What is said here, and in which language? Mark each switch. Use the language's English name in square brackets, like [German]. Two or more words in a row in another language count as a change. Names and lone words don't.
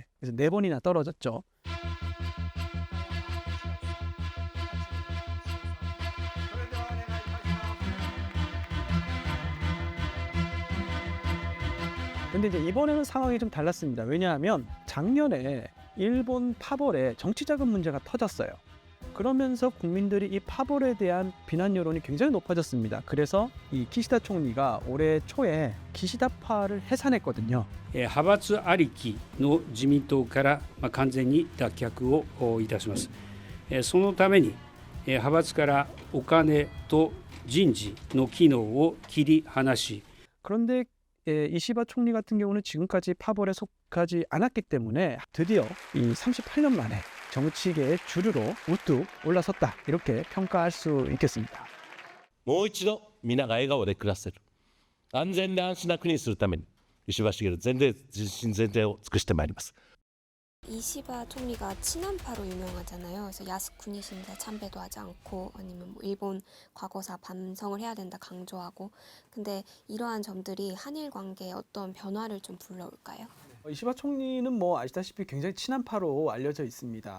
[Korean] 그래서 4번이나 떨어졌죠. 근데 이제 이번에는 상황이 좀 달랐습니다. 왜냐하면 작년에 일본 파벌에 정치자금 문제가 터졌어요. 그러면서 국민들이 이 파벌에 대한 비난 여론이 굉장히 높아졌습니다. 그래서 이 기시다 총리가 올해 초에 기시다파를 해산했거든요. [Japanese] 派閥ありきの自民党から完全に脱却をいたします。そのために派閥からお金と人事の機能を切り離し、 [Korean] 그런데 이시바 총리 같은 경우는 지금까지 파벌에 속하지 않았기 때문에 드디어 이 38년 만에 정치계의 주류로 우뚝 올라섰다, 이렇게 평가할 수 있겠습니다. [Japanese] もう一度皆が笑顔で暮らせる安全で安心な国にするために石破茂全然全体を尽くしてまいります。 [Korean] 이시바 총리가 친한파로 유명하잖아요. 그래서 야스쿠니신데 참배도 하지 않고 아니면 뭐 일본 과거사 반성을 해야 된다 강조하고, 근데 이러한 점들이 한일 관계에 어떤 변화를 좀 불러올까요? 이시바 총리는 뭐 아시다시피 굉장히 친한파로 알려져 있습니다.